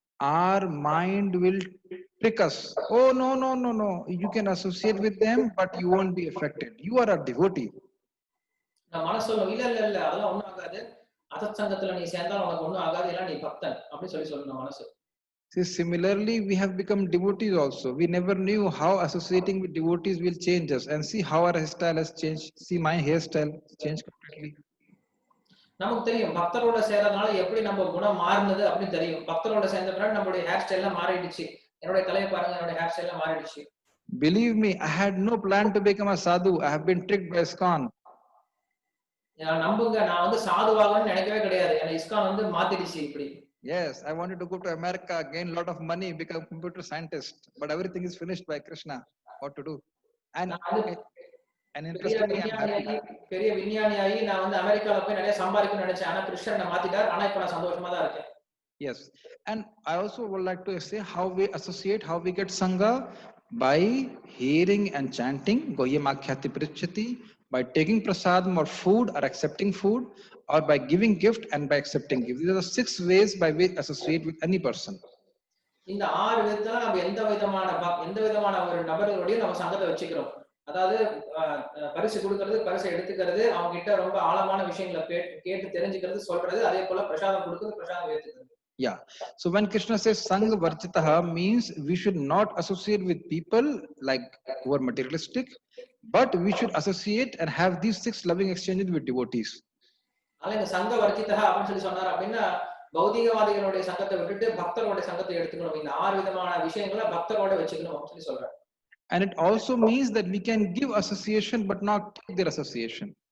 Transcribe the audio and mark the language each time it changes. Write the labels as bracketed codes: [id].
[en] Our mind will trick us. Oh no, you can associate with them but you won't be affected. You are a devotee. [ta] நான் மனசு சொல்லும், இல்ல இல்ல இல்ல அதெல்லாம் ஒண்ணும் ஆகாது, அசத் சங்கத்துல நீ சேர்ந்தால் உனக்கு ஒண்ணும் ஆகாது, இல்ல நீ பக்தன் அப்படி சொல்லி சொல்லணும் மனசு. [en] See, similarly we have become devotees also. We never knew how associating with devotees will change us, and see how our hairstyle has changed. See, my hairstyle changed completely. [ta] நமக்கு தெரியும் பக்தரோட சேர்றதுனால எப்படி நம்ம குணம் மாறினது அப்படின்னு தெரியும். பக்தரோட சேர்ந்த பிறகு நம்மளுடைய ஹேர் ஸ்டைல்லாம் மாறிடுச்சு. என்னோட தலையை பாருங்க, என்னோட ஹேர் ஸ்டைல்லாம் மாறிடுச்சு. [en] Believe me, I had no plan to become a sadhu. I have been tricked by ISKCON. [ta] நம்புங்க, நான் வந்து சாதுவாகணும்னு நினைக்கவே கிடையாது. என்ன இஸ்கான் வந்து மாத்திடுச்சு இப்படி. [en] Yes, I wanted to go to America, gain a lot of money, become a computer scientist, but everything is finished by Krishna. What to do? And interestingly, [ta] பெரிய விஞ்ஞானியாகி நான் வந்து அமெரிக்கால போய் நிறைய சம்பாதிக்கணும்னு நினைச்சேன். ஆனா கிருஷ்ணன் என்ன மாத்திட்டார். ஆனா இப்ப நான் சந்தோஷமா தான் இருக்கேன். [en] Yes, and I also would like to say how we associate, how we get sangha, by hearing and chanting [sa] Goyam Akhyati Prichati, [en] by taking prasadam or food or accepting food, or by giving gift and by accepting gift. These are the 6 ways by which we associate with any person. [ta] இந்த 6 விதத்துல நம்ம எந்த விதமான ஒரு நபர்களோடய நம்ம சங்கத்தை வச்சுக்கிறோம். அதாவது பரிசு கொடுக்கிறது, பரிசை எடுத்துக்கிறது, அவங்க கிட்ட ரொம்ப ஆழமான விஷயங்களை கேட்டு தெரிஞ்சுக்கிறது, சொல்றது, அதே போல பிரசாதம் கொடுக்கிறது, பிரசாதம் ஏத்துக்கிறது. [en] Yeah. So when Krishna says Sangha Varjitaha, means we should not associate with people like who are materialistic, but we should associate and have these 6 loving exchanges with devotees. [ta] அதனால இந்த சங்க வர்ஜிதஹ அப்படின்னு சொல்லி சொன்னார் அப்படின்னா, பௌதிகவாதிகளுடைய சங்கத்தை விட்டுட்டு பக்தரோட சங்கத்தை எடுத்துக்கணும். இந்த 6 விதமான விஷயங்களை பக்தரோட வச்சுக்கணும் அப்படின்னு சொல்லி சொல்றாரு. [en] And it also means that we can give association but not take their association.